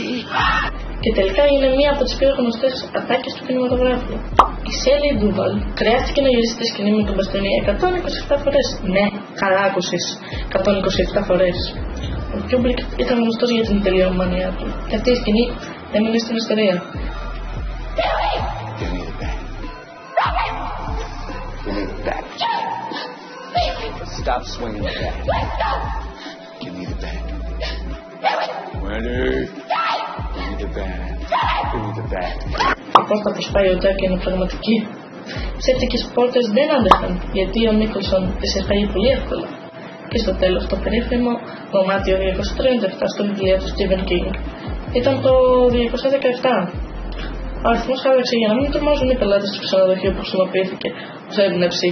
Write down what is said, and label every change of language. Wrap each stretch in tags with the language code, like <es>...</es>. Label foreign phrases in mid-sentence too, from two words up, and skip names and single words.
<el>Και τελικά είναι μία από τις πιο γνωστές ατάκες του κινηματογράφου. Η Shelley Duvall χρειάστηκε να γυρίσει τη σκηνή με τον μπαστούνι 127 φορές. Ναι, καλά άκουσες, 127 φορές. Ο Kubrick ήταν γνωστός για την τελειομανία του. Και αυτή η σκηνή έμεινε στην ιστορία.</el> <en>Give me the bat. Give me the bat. Stop swinging the bat. Give me the bat. Ready? Give me the bat. Give me the bat.</en> <el>Η πόρτα που σπάει ο Jack είναι πραγματική. Ψεύτικες πόρτες δεν άντεχαν, γιατί ο Νίκολσον τις έφαγε πολύ εύκολα. Και στο τέλος το περίφημο δωμάτιο 237 στο βιβλίο του Stephen King ήταν το 217. Ο αριθμός άλλαξε για να μην τρομάζουν οι πελάτες του ξενοδοχείου που χρησιμοποιήθηκε ως έμπνευση.</el>